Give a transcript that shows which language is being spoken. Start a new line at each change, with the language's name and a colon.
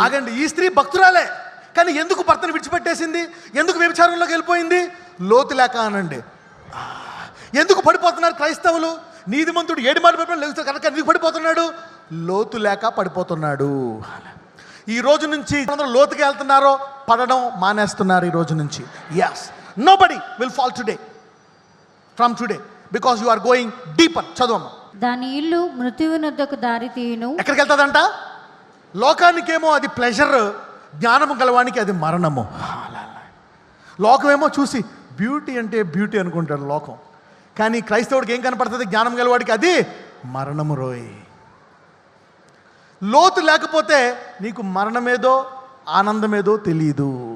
Telugu: ఆగండి, ఈ స్త్రీ భక్తురాలే కానీ ఎందుకు భర్తను విడిచిపెట్టేసింది? ఎందుకు వ్యభిచారంలోకి వెళ్ళిపోయింది? లోతు లేక అనండి. ఎందుకు పడిపోతున్నారు క్రైస్తవులు? నీతిమంతుడు 7 మార్లు పడిపోయినా లేకపోతే కనుక ఎందుకు పడిపోతున్నాడు? లోతు లేక పడిపోతున్నాడు. ఈ రోజు నుంచి అందరూ లోతుకి వెళ్తున్నారో పడడం మానేస్తున్నారు. ఈ రోజు నుంచి
English: yes, nobody will fall today from today because you are going deeper.
Telugu: చదవమ్మా. దాని ఇల్లు మృత్యువునొద్దకు దారి తీయును. ఎక్కడికి వెళ్తుందంట? లోకానికేమో అది ప్లెజర్, జ్ఞానము గలవానికి అది మరణము. లోకమేమో చూసి బ్యూటీ అంటే బ్యూటీ అనుకుంటాడు లోకం, కానీ క్రైస్తవుడికి ఏం కనపడుతుంది? జ్ఞానం గలవాడికి అది మరణము రోయ్. లోతు లేకపోతే నీకు మరణమేదో ఆనందమేదో తెలియదు.